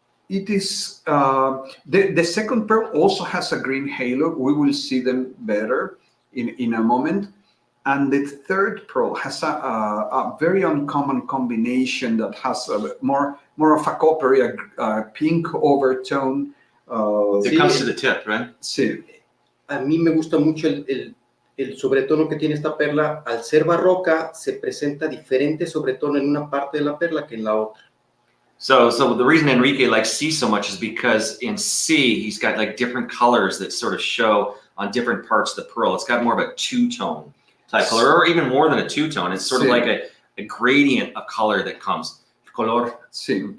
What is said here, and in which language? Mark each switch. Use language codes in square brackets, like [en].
[en] It is the second pearl also has a green halo. We will see them better in a moment, And the third pearl has a very uncommon combination that has more of a coppery, pink overtone. It comes to the tip, right? [es] Sí. A mí me gusta mucho el sobretono que tiene esta perla. Al ser barroca, se presenta diferente sobretono en una parte de la perla que en la otra. [en] So the reason Enrique likes C so much is because in C, he's got like different colors that sort of show on different parts of the pearl. It's got more of a two-tone type color, or even more than a two-tone. It's sort of like a gradient of color that comes. [es] Color Sí.